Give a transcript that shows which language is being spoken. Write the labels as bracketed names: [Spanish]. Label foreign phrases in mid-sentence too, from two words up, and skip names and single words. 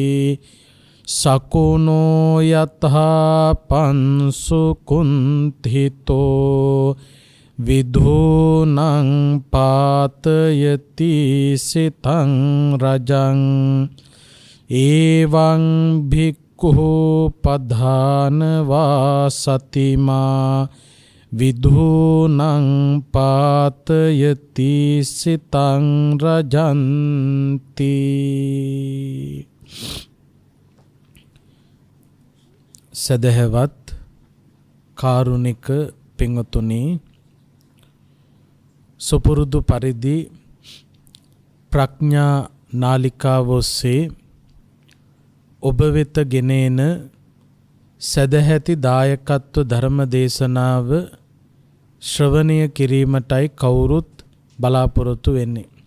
[Pali] सकुनो यथा पंसु कुंथितो विधूनं पातयति सितं रजं एवं भिक्खुः पधानवासति मा विधूनं पातयति सितं रजन्ति। [Sinhala] සැදැහැවත් කාරුණික පින්වතුනි සුපුරුදු පරිදි ප්‍රඥා නාලිකාව ඔස්සේ ඔබ වෙත ගෙනෙන සදැහැති දායකත්ව ධර්ම දේශනාව ශ්‍රවණය කිරීමටයි කවුරුත් බලාපොරොත්තු වෙන්නේ.